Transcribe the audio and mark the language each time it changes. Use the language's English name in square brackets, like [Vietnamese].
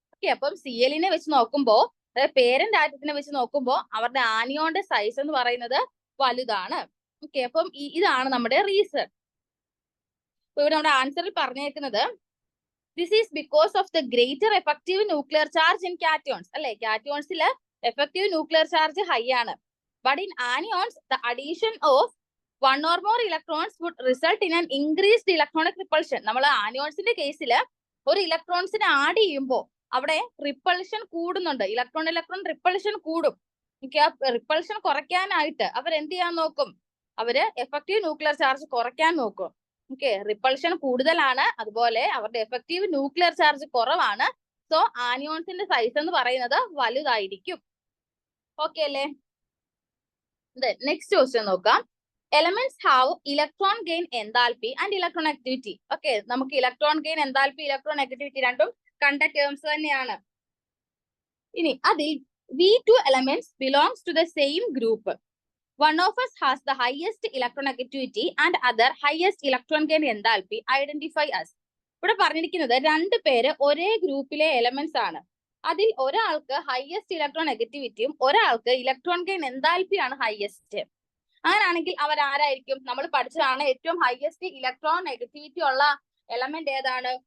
[Malayalam] Okay, അപ്പം Clനെ വെച്ച് നോക്കുമ്പോൾ, പേരന്റ് ആറ്റത്തിനെ വെച്ച് നോക്കുമ്പോൾ അവരുടെ ആനിയോന്റെ സൈസ് എന്ന് പറയുന്നത് വലുതാണ്. ഓക്കെ, അപ്പം ഇതാണ് നമ്മുടെ റീസൺ. ഇവിടെ നമ്മുടെ ആൻസറിൽ പറഞ്ഞേക്കുന്നത് [English] this is because of the greater effective nuclear charge in cations [Malayalam] അല്ലെ. കാറ്റയോൺസില് എഫക്റ്റീവ് ന്യൂക്ലിയർ ചാർജ് ഹൈ ആണ്. [English] But in anions, the addition of one or more electrons would result in an increased electronic repulsion. [Malayalam] നമ്മൾ ആനിയോൺസിന്റെ കേസിൽ ഒരു ഇലക്ട്രോൺസിനെ add ചെയ്യുമ്പോൾ അവിടെ repulsion കൂടുന്നുണ്ട്. Electron repulsion കൂടും. Repulsion കുറയ്ക്കാനായിട്ട് അവർ എന്ത് ചെയ്യാൻ നോക്കും? അവര് എഫക്റ്റീവ് ന്യൂക്ലിയർ ചാർജ് കുറയ്ക്കാൻ നോക്കും. ഓക്കെ, റിപ്പൾഷൻ കൂടുതലാണ്, അതുപോലെ അവരുടെ എഫക്റ്റീവ് ന്യൂക്ലിയർ ചാർജ് കുറവാണ്. സോ ആനിയോൺസിന്റെ സൈസ് എന്ന് പറയുന്നത് വലുതായിരിക്കും. ഓക്കെ അല്ലേ? നെക്സ്റ്റ് ക്വസ്റ്റ്യൻ നോക്കാം. [English] Elements have electron gain enthalpy and electron activity. [Malayalam] Okay, നമുക്ക് electron gain enthalpy, electron activity രണ്ടും കണ്ട ടേംസ് തന്നെയാണ്. ഇനി അതിൽ [English] V2 elements belongs to the same group. One of us has the highest electron activity and other highest electron gain enthalpy. Identify us. [Malayalam] ഇവിടെ പറഞ്ഞിരിക്കുന്നത് 2 പേര് ഒരേ ഗ്രൂപ്പിലെ എലമെന്റ്സ് ആണ്. അതിൽ ഒരാൾക്ക് ഹയസ്റ്റ് ഇലക്ട്രോൺ നെഗറ്റിവിറ്റിയും ഒരാൾക്ക് ഇലക്ട്രോൺ ഗെയിൻ എൻതാൽപ്പിയാണ് ഹയസ്റ്റ്. അങ്ങനാണെങ്കിൽ അവർ ആരായിരിക്കും? നമ്മൾ പഠിച്ചതാണ് ഏറ്റവും ഹയസ്റ്റ് ഇലക്ട്രോൺ നെഗറ്റിവിറ്റി ഉള്ള എലമെന്റ് ഏതാണ്?